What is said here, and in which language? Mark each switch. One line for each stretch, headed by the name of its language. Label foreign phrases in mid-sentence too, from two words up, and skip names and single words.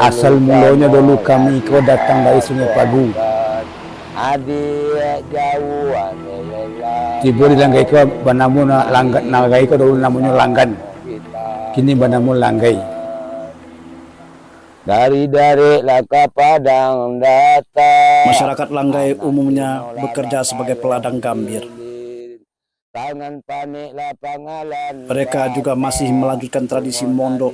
Indonesian: Asal mulanya dulu kami kau datang dari Sungai Pagu. Adik jauhan Tiba di Langgai kau banamu Langgai kau dulu namanya Langgan. Kini banamu Langgai. Dari laka padang datang. Masyarakat Langgai umumnya bekerja sebagai peladang gambir. Mereka juga masih melanjutkan tradisi mondok.